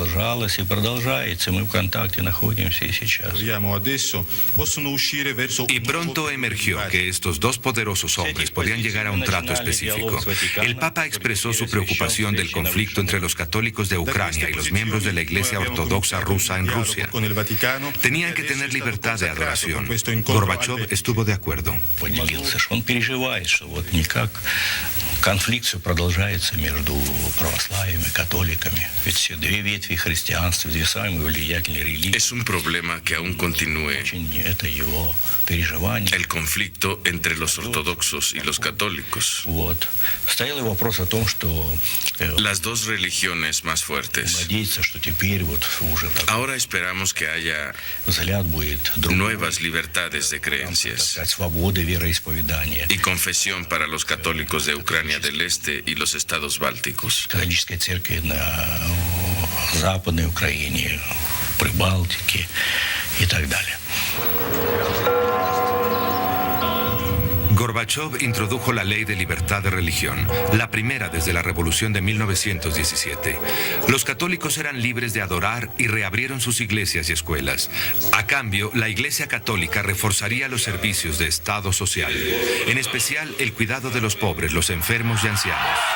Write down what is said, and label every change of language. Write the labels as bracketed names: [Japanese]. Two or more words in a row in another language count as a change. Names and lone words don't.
[Spanish] Y pronto emergió que estos dos poderosos hombres podían llegar a un trato específico. El Papa expresó su preocupación del conflicto entre los católicos de Ucrania y los miembros de la Iglesia Ortodoxa rusa en Rusia. Tenían que tener libertad de adoración. Gorbachev estuvo de acuerdo. [Russian] Конфликт все продолжается между православными, католиками. Ведь все две ветви христианства, две самые влиятельные религии. [Spanish] Es un problema que aún continúe. [Russian] Это его переживание. [Spanish] El conflicto entre los ortodoxos y los católicos. [Russian] Вот. Стоял и вопрос о том, что [Spanish] las dos religiones más fuertes. [Russian] Надеется, что теперь вот уже [Spanish] ahora esperamos que haya [Russian] взгляд будет [Spanish] nuevas libertades de creencias [Russian] свободы вероисповедания. [Spanish] Y confesión para los católicos de Ucrania del Este y los estados bálticos. [Russian] Католическая церковь на Западной Украине, Прибалтике и так далее. [Spanish] Gorbachev introdujo la ley de libertad de religión, la primera desde la revolución de 1917. Los católicos eran libres de adorar y reabrieron sus iglesias y escuelas. A cambio, la Iglesia Católica reforzaría los servicios de Estado social, en especial el cuidado de los pobres, los enfermos y ancianos.